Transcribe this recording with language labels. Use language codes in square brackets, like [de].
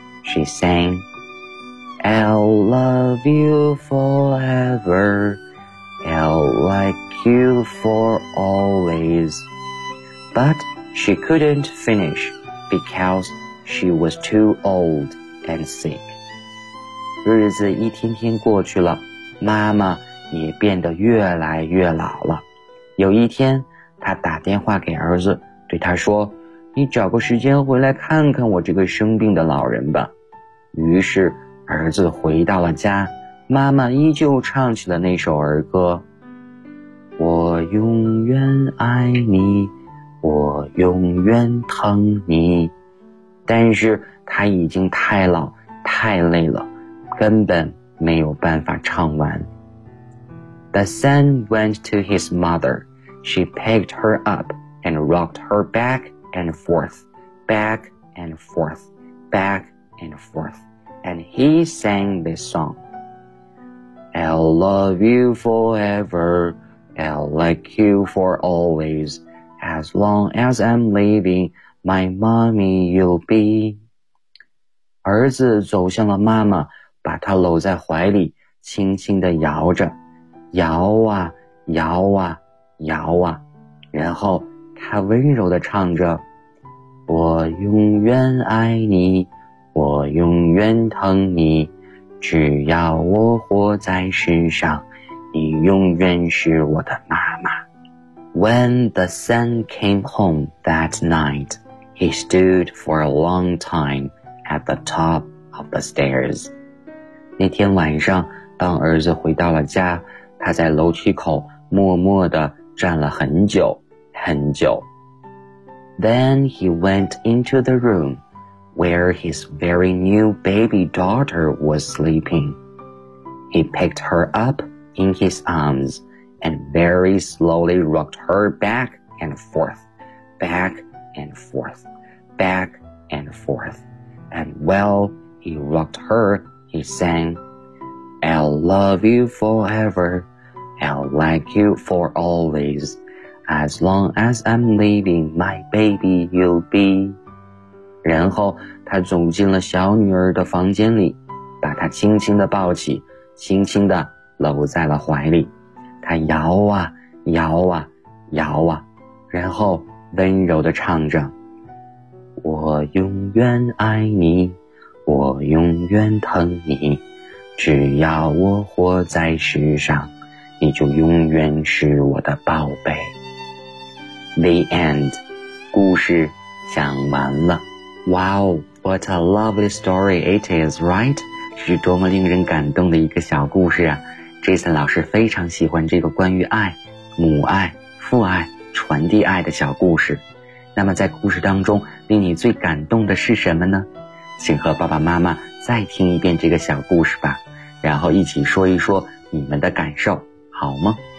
[en] She sang, I'll love you forever. I'll like you for always. ButShe couldn't finish because she was too old and sick. [zh] 日子一天天过去了，妈妈也变得越来越老了。有一天，她打电话给儿子，对他说，你找个时间回来看看我这个生病的老人吧。于是儿子回到了家，妈妈依旧唱起了那首儿歌，我永远爱你，我永远疼你。但是他已经太老太累了，根本没有办法唱完。 [en] The son went to his mother. She picked her up and rocked her back and forth, back and forth, back and forth. And he sang this song. I'll love you forever, I'll like you for always, as long as I'm living, my mommy you'll be. [zh] 儿子走向了妈妈，把她搂在怀里，轻轻地摇着，摇啊，摇啊，摇啊，然后他温柔地唱着，我永远爱你，我永远疼你。只要我活在世上，你永远是我的妈妈。 [en] When the son came home that night, he stood for a long time at the top of the stairs. [zh] 那天晚上，当儿子回到了家，他在楼梯口默默地站了很久，很久。 [en] Then he went into the room. Where his very new baby daughter was sleeping. He picked her up in his arms and very slowly rocked her back and forth, back and forth, back and forth. And while he rocked her, he sang, I'll love you forever, I'll like you for always, as long as I'm living, my baby you'll be. [zh] 然后他走进了小女儿的房间里，把她轻轻地抱起，轻轻地搂在了怀里。他摇啊摇啊摇啊，然后温柔地唱着，我永远爱你，我永远疼你，只要我活在世上，你就永远是我的宝贝。 [en] The end， [zh] 故事讲完了。 [en] Wow, what a lovely story it is, right? [zh] 是多么令人感动的一个小故事啊。Jason 老师非常喜欢这个关于爱、母爱、父爱、传递爱的小故事。那么在故事当中，令你最感动的是什么呢？请和爸爸妈妈再听一遍这个小故事吧，然后一起说一说你们的感受，好吗？